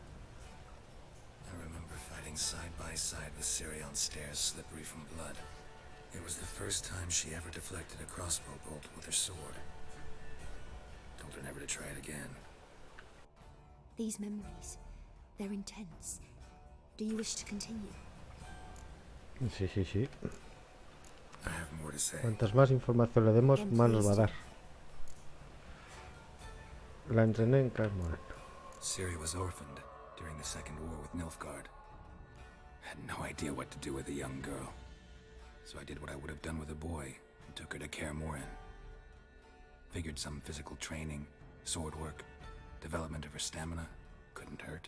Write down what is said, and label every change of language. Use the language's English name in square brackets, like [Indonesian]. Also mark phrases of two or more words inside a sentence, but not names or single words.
[English] I remember fighting side by side with Ciri on stairs slippery from blood. It was the first time she ever deflected a crossbow bolt with her sword. Told her never to try it again. These memories, they're intense. Do you wish to continue? [Spanish] Sí, sí, sí. [English] I have more to say. [Spanish] Cuantas más información le demos, más nos va a dar. La entrené en Kaer Morhen. [English] Ciri was orphaned during the Second War with Nilfgaard. Had no idea what to do with a young girl. So I did what I would have done with a boy and took her to Kaer Morhen. Figured some physical training, sword work, development of her stamina couldn't hurt.